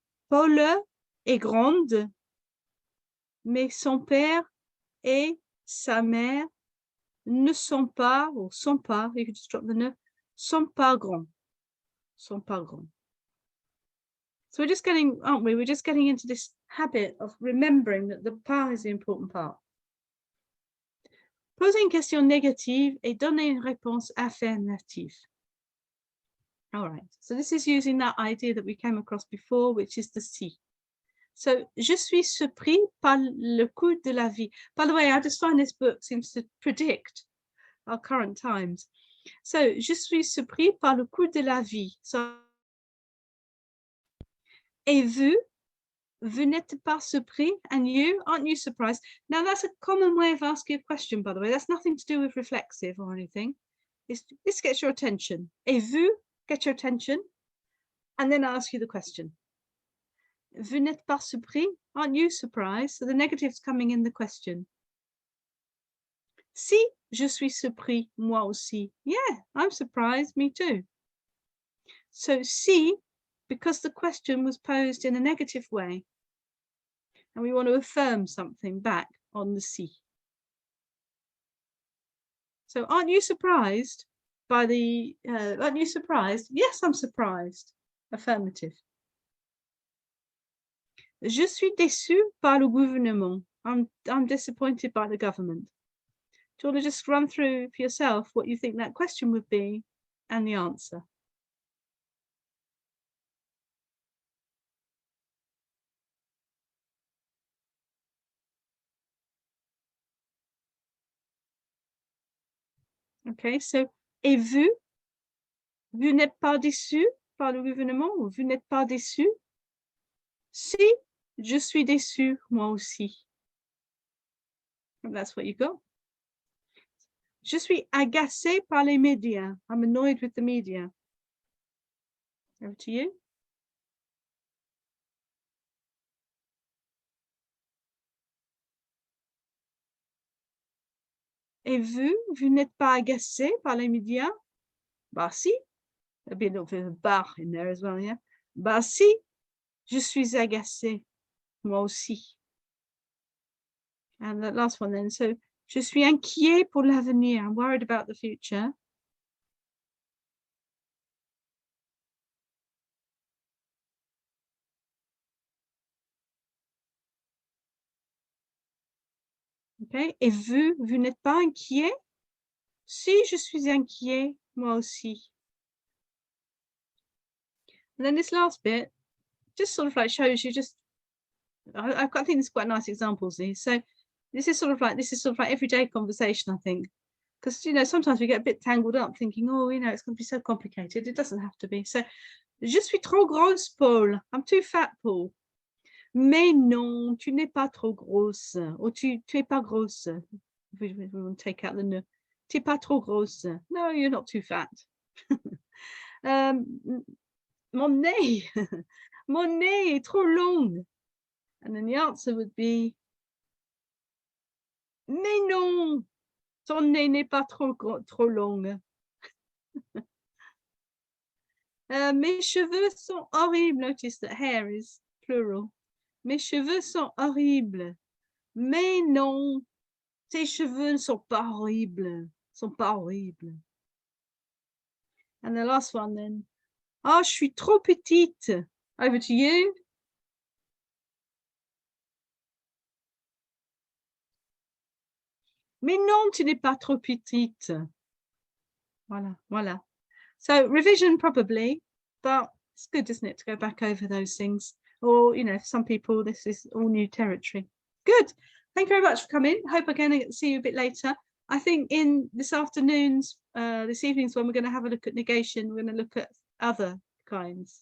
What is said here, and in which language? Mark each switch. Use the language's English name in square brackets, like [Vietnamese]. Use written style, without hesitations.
[French] Paul est grande, mais son père et sa mère ne sont pas, ou sont pas, [English] you can just drop the ne, [French] sont pas grands. Sont pas grands. [English] So we're just getting, aren't we? We're just getting into this habit of remembering that the pas is the important part. [French] Poser une question négative et donner une réponse affirmative. [English] All right, so this is using that idea that we came across before, which is the si. So, [French] je suis surpris par le coût de la vie. [English] By the way, I just find this book seems to predict our current times. So, [French] je suis surpris par le coût de la vie. [English] So, [French] et vous n'êtes pas surpris, [English] and you, aren't you surprised? Now, that's a common way of asking a question, by the way. That's nothing to do with reflexive or anything. This gets your attention. [French] Et vous, [English] get your attention, and then ask you the question. [French] Vous n'êtes pas surpris? [English] Aren't you surprised? So the negative's coming in the question. [French] Si, je suis surpris, moi aussi. [English] Yeah, I'm surprised, me too. So si, because the question was posed in a negative way, and we want to affirm something back on the si. So aren't you surprised by the, aren't you surprised? Yes, I'm surprised. Affirmative. [French] Je suis déçu par le gouvernement. [English] I'm disappointed by the government. Do you want to just run through for yourself what you think that question would be and the answer? [French] Okay, so et vous? Vous n'êtes pas déçu par le gouvernement ou vous n'êtes pas déçu? Si, je suis déçu, moi aussi. [English] And that's what you got. [French] Je suis agacé par les médias. [English] I'm annoyed with the media. Over to you. [French] Et vous, vous n'êtes pas agacé par les médias? Bah si. [English] There'll be a little bit of bar in there as well, yeah? [French] Bah si, je suis agacé, moi aussi. [English] And the last one then, so [French] je suis inquiet pour l'avenir. [English] I'm worried about the future. Okay, [French] et vous, vous n'êtes pas inquiet? Si, je suis inquiet, moi aussi. [English] And then this last bit just sort of like shows you just, I think it's quite nice examples these. So this is sort of like everyday conversation, I think. Because, you know, sometimes we get a bit tangled up thinking, oh, you know, it's going to be so complicated. It doesn't have to be. [French] So, je suis trop grosse, Paul. [English] I'm too fat, Paul. [French] Mais non, tu n'es pas trop grosse. Or tu es pas grosse. [English] We want to take out the ne. [French] Tu es pas trop grosse. [English] No, you're not too fat. [French] Mon nez. Mon nez est trop long. [English] And then the answer would be, [French] mais non, ton nez n'est pas trop long. Mes cheveux sont horribles. [English] Notice that hair is plural. [French] Mes cheveux sont horribles. Mais non, tes cheveux ne sont pas horribles. Sont pas horribles. [English] And the last one then. [French] Ah, je suis trop petite. [English] Over to you. [French] Mais non, tu n'es pas trop petite. Voilà, voilà. [English] So revision probably, but it's good, isn't it, to go back over those things. Or, you know, for some people, this is all new territory. Good. Thank you very much for coming. Hope I'm going to see you a bit later. I think in this evening's when we're going to have a look at negation, we're going to look at other kinds.